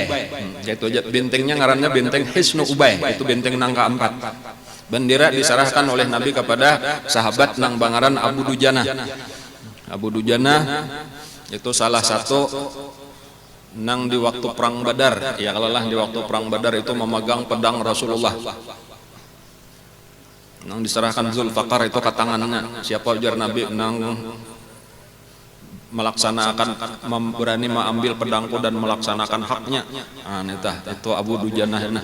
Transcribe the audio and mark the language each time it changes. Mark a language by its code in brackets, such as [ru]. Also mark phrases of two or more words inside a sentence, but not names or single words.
[bjn] Yaitu bentengnya ngarannya benteng Hisnu Ubay, itu benteng nang keempat. Bendera diserahkan oleh Nabi kepada sahabat nang bangaran Abu Dujanah. Abu Dujanah itu salah satu nang di waktu perang Badar, ya kalalah di waktu perang Badar itu memegang pedang Rasulullah. Nang diserahkan Zulfaqar itu ke tangannya. Siapa ujar Nabi nang melaksanakan berani mengambil pedangku dan melaksanakan haknya. Itu Abu Dujanah.